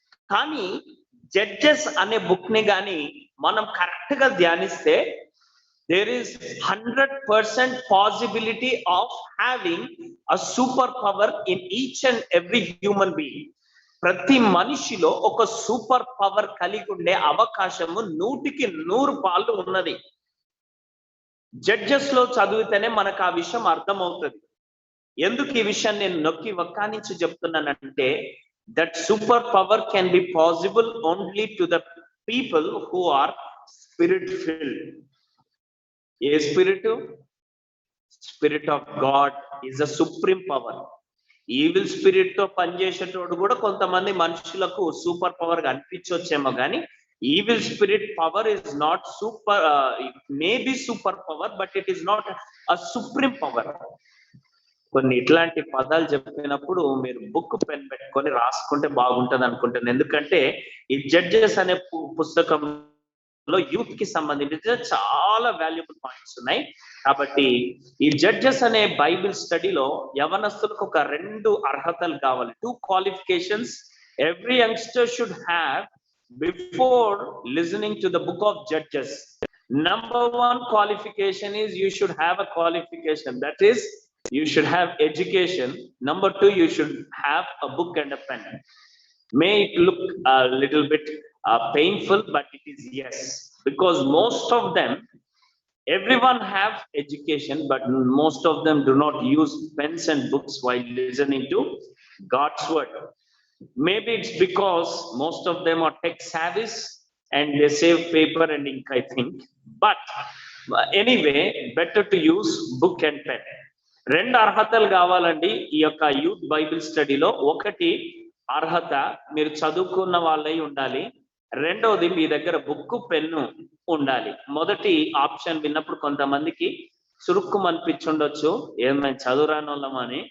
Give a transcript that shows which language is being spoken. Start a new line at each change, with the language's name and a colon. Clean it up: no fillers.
Telugu: కానీ జడ్జెస్ అనే బుక్ ని గాని మనం కరెక్ట్ గా ధ్యానిస్తే,
English: there is 100% possibility of having a superpower in each and every human being.
Telugu: ప్రతి మనిషిలో ఒక సూపర్ పవర్ కలిగి ఉండే అవకాశము 100% పాలు ఉన్నది. జడ్జెస్ లో చదివితేనే మనకు ఆ విషయం అర్థమవుతుంది. ఎందుకు ఈ విషయం నేను నొక్కి వక్కానించి చెప్తున్నానంటే,
English: That super power can be possible only to the people who are spirit filled. ఏ spirit? Spirit of God is a supreme power.
Telugu: Evil spirit తో పనిచేసేటోడు కూడా కొంతమంది మనుషులకు సూపర్ పవర్ గా అనిపించవచ్చేమో, కానీ
English: Evil spirit power is not super. It may be super power, but it is not a supreme power.
Telugu: కొన్ని ఇట్లాంటి పదాలు చెప్పినప్పుడు మీరు బుక్ పెన్ పెట్టుకొని రాసుకుంటే బాగుంటది అనుకుంటాను. ఎందుకంటే ఈ జడ్జెస్ అనే పుస్తకంలో యూత్ కి సంబంధించిన చాలా వాల్యుబుల్ పాయింట్స్ ఉన్నాయి. కాబట్టి ఈ జడ్జెస్ అనే బైబిల్ స్టడీలో యవనస్తులకు ఒక 2 అర్హతలు కావాలి.
English: 2 qualifications every youngster should have before listening to the book of Judges. Number 1 qualification is you should have a qualification, that is you should have education. Number 2, you should have a book and a pen. May it look a little bit painful, but it is yes, because most of them Everyone have education, but most of them do not use pens and books while listening to God's word. Maybe it's because most of them are tech savvies and they save paper and ink, I think. But anyway, better to use book and pen.
Telugu: రెండు అర్హతలు కావాలండి ఈ యొక్క youth Bible స్టడీలో. ఒకటి అర్హత, మీరు చదువుకున్న వాళ్ళై ఉండాలి. రెండవది మీ దగ్గర బుక్ పెన్ను ఉండాలి. మొదటి ఆప్షన్ విన్నప్పుడు కొంతమందికి చురుక్కు అనిపించుండొచ్చు, ఏమైనా చదువురాని వాళ్ళమని.